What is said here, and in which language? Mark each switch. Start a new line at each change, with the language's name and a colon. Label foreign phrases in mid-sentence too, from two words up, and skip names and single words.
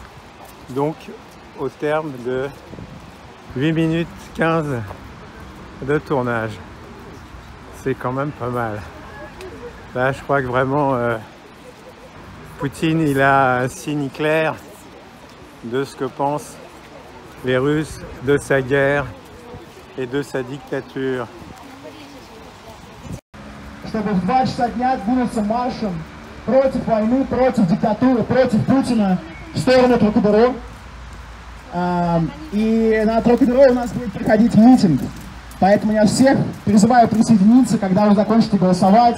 French: Donc, au terme de 8 minutes 15 de tournage. C'est quand même pas mal. Là, je crois que vraiment, Poutine, il a un signe clair de ce que pensent les Russes de sa guerre et de sa dictature.
Russian: Чтобы в 2 часа дня двинуться маршем против войны, против диктатуры, против Путина в сторону Трокадеро. И на Трокадеро у нас будет проходить митинг. Поэтому я всех призываю присоединиться, когда вы закончите голосовать.